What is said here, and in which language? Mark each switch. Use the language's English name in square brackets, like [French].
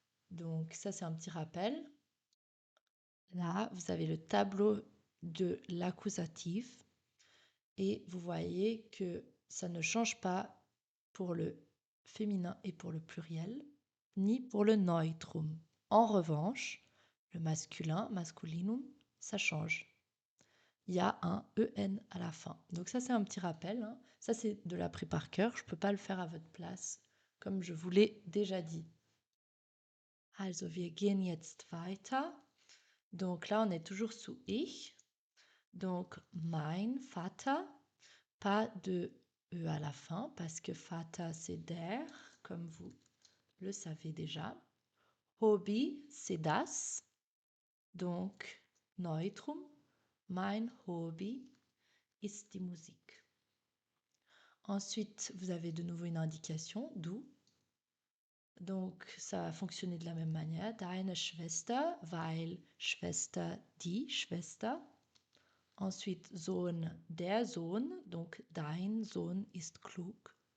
[French] Donc ça, c'est un petit rappel. Là, vous avez le tableau de l'accusatif et vous voyez que ça ne change pas pour le féminin et pour le pluriel, ni pour le Neutrum. En revanche, le masculin, masculinum, ça change. Il y a un EN à la fin. Donc ça, c'est un petit rappel, hein. Ça, c'est de l'appris par cœur. Je ne peux pas le faire à votre place, comme je vous l'ai déjà dit. Also, wir gehen jetzt weiter. Donc là, on est toujours sous ich. Donc, mein Vater, pas de E à la fin, parce que Vater, c'est der, comme vous le savez déjà. Hobby, c'est das. [German] Donc, Neutrum, mein Hobby ist die Musik. [French] Ensuite, vous avez de nouveau une indication, d'où. Donc, ça va fonctionner de la même manière. [German] Deine Schwester, weil Schwester, die Schwester. Ensuite, Sohn, der Sohn. Donc, dein Sohn ist klug.